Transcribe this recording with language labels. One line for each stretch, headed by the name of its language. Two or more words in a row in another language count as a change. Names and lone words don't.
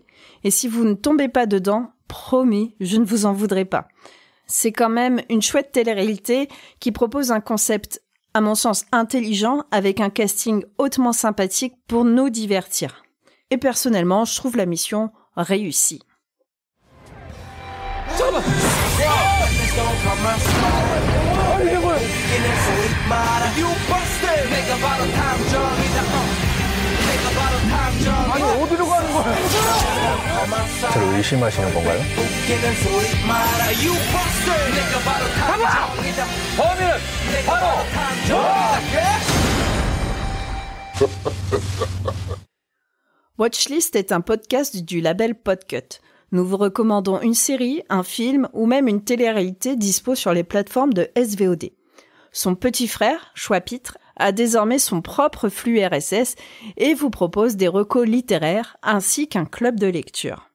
French: Et si vous ne tombez pas dedans, promis, je ne vous en voudrais pas. C'est quand même une chouette télé-réalité qui propose un concept, à mon sens, intelligent avec un casting hautement sympathique pour nous divertir. Et personnellement, je trouve la mission réussie.
Korean: 아니 어디로 가는 거야? 저를 의심하시는 건가요? 범인은 바로
French: Watchlist est un podcast du label Podcut. Nous vous recommandons une série, un film ou même une télé-réalité dispo sur les plateformes de SVOD. Son petit frère, Choix-Pitre, a désormais son propre flux RSS et vous propose des recos littéraires ainsi qu'un club de lecture.